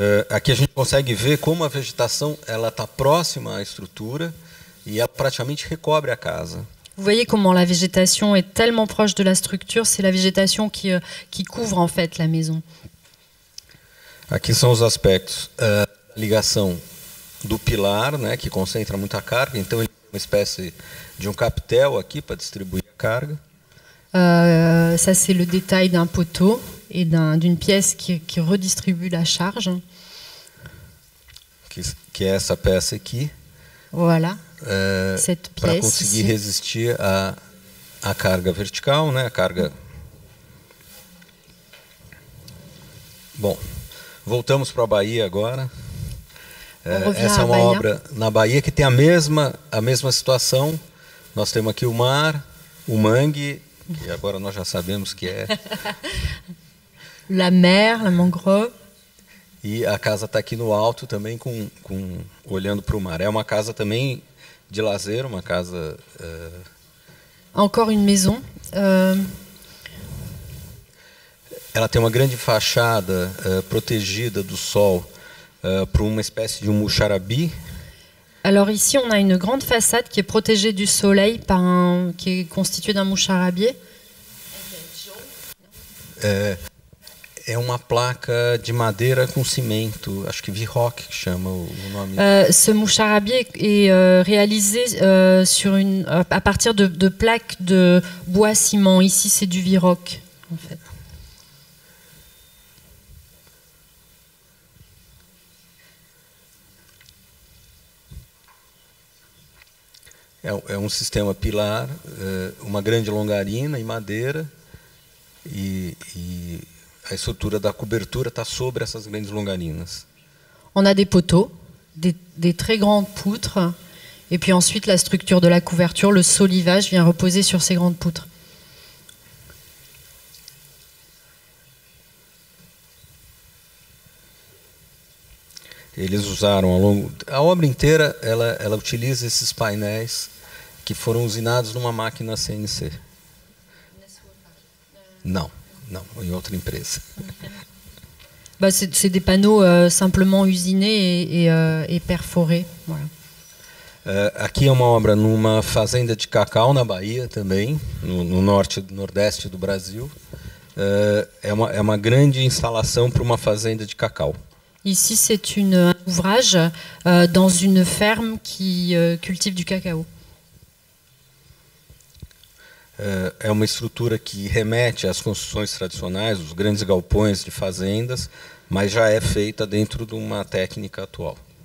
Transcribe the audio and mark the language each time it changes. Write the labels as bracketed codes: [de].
[pt] Aqui a gente consegue ver como a vegetação ela está próxima à estrutura e ela praticamente recobre a casa. [fr] Vous voyez comment la végétation est tellement proche de la structure, c'est la végétation qui couvre en fait la maison. [pt] Aqui são os aspectos, ligação do pilar, né, que concentra muita carga, então ele tem uma espécie de captel aqui para distribuir a carga. [fr] Ça c'est le détail d'un poteau et d'une pièce qui redistribue la charge. [pt] Que é essa peça aqui. [fr] Voilà. Cette pièce. [pt] Para conseguir resistir à carga vertical, né? A carga. Bom, voltamos para a Bahia agora. Essa é uma obra na Bahia que tem a mesma situação. Nós temos aqui o mar, o mangue, que agora nós já sabemos que é. [fr] La mer, la mangrove. [pt] E a casa está aqui no alto também, olhando para o mar. É uma casa também de lazer, uma casa... [fr] Encore une maison. [pt] Ela tem uma grande fachada protegida do sol por uma espécie de muxarabi. [fr] Alors ici, on a une grande façade qui est protégée du soleil qui est constituée d'un moucharabier. [pt] É uma placa de madeira com cimento, acho que Viroc que chama o nome. [fr] Ce moucharabier est réalisé à partir de plaques de bois ciment. Ici, c'est du Viroc, en fait. [pt] É sistema pilar, uma grande longarina em madeira e a estrutura da cobertura está sobre essas grandes longarinas. [fr] On a des poteaux, des très grandes poutres, et puis ensuite la structure de la couverture, le solivage vient reposer sur ces grandes poutres. [pt] Eles usaram a obra inteira, ela utiliza esses painéis que foram usinados numa máquina CNC. Não, em outra empresa. [fr] C'est des panneaux simplement usinés et perforés. Voilà. [pt] Aqui é uma obra numa fazenda de cacau na Bahia também, no nordeste do Brasil, é uma grande instalação para uma fazenda de cacau. [fr] Ici, c'est un ouvrage dans une ferme qui cultive du cacao. [pt] É uma estrutura que remete às construções tradicionais, os grandes galpões de fazendas, mas já é feita dentro de uma técnica atual.